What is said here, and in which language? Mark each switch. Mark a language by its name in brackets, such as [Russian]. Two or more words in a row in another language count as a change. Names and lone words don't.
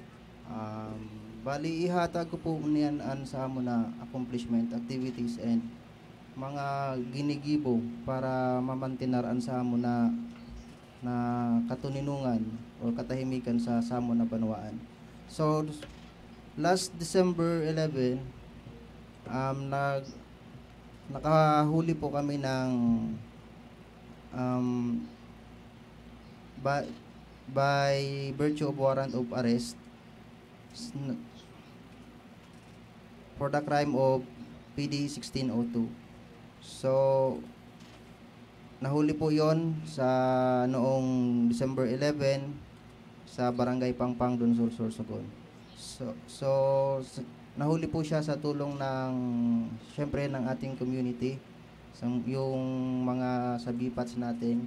[Bikol] Bali ihatag ko po niyan sa amo na [English] accomplishment, activities and [Bikol] mga ginigibo para mamantinaraan sa amo na katuninungan o katahimikan sa samo na banwaan. [Filipino] So last December 11 nakahuli po kami ng [English] by virtue of warrant of arrest [Filipino] s- n- [English] for the crime of [Filipino] PD 1602. So, nahuli po yon sa noong December 11 sa Barangay Pangpang, Dunsol, Sorsogon. Nahuli po siya sa tulong ng, syempre, ng ating community, yung mga sabipats natin.